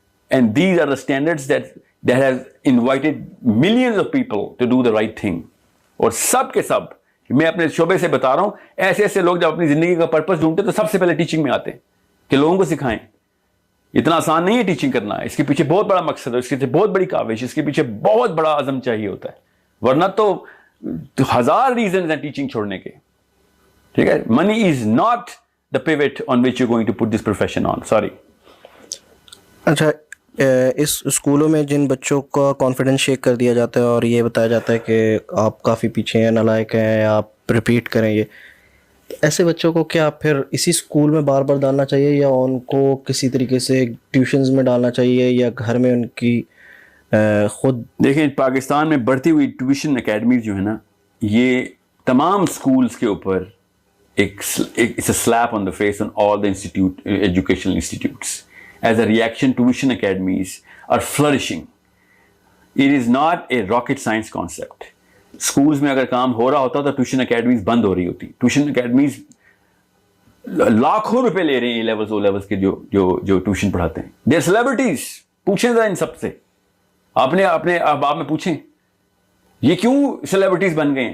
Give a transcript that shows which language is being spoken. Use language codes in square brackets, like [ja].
[en] And these are the standards that has invited millions of people to do the right thing. [ur] اور سب کے سب میں اپنے شعبے سے بتا رہا ہوں, ایسے ایسے لوگ جب اپنی زندگی کا پرپس ڈھونڈتے تو سب سے پہلے ٹیچنگ میں آتے ہیں کہ لوگوں کو سکھائیں. اتنا آسان نہیں ہے ٹیچنگ کرنا, اس کے پیچھے بہت بڑا مقصد ہے, اس کے پیچھے بہت بڑی کاوش, اس کے پیچھے بہت بڑا عزم چاہیے ہوتا ہے, ورنہ تو ہزار ریزنز ہیں ٹیچنگ چھوڑنے کے. ٹھیک ہے, [en] Money is not the pivot on which you going to put this profession on. Sorry. [ur] اچھا, اس اسکولوں میں جن بچوں کا کانفیڈنس شیک کر دیا جاتا ہے اور یہ بتایا جاتا ہے کہ آپ کافی پیچھے ہیں, نالائق ہیں, آپ ریپیٹ کریں, یہ ایسے بچوں کو کیا پھر اسی اسکول میں بار بار ڈالنا چاہیے یا ان کو کسی طریقے سے ٹیوشنز میں ڈالنا چاہیے یا گھر میں ان کی خود؟ دیکھیں, پاکستان میں بڑھتی ہوئی ٹیوشن اکیڈمیز جو ہے نا, یہ تمام اسکولس کے اوپر ایک [en] slap on the face on all the institute, [ur] educational institutes. [en] As a reaction, tuition academies are flourishing. It is not a rocket science concept. [ur] Schools میں اگر کام ہو رہا ہوتا تو ٹیوشن اکیڈمیز بند ہو رہی ہوتی. ٹیوشن اکیڈمیز لاکھوں روپے لے رہے ہیں A-levels O-levels کے جو ٹیوشن پڑھاتے ہیں. [en] They are celebrities. [ur] پوچھیں ذرا ان سب سے, آپ میں پوچھیں یہ کیوں سیلیبریٹیز بن گئے ہیں.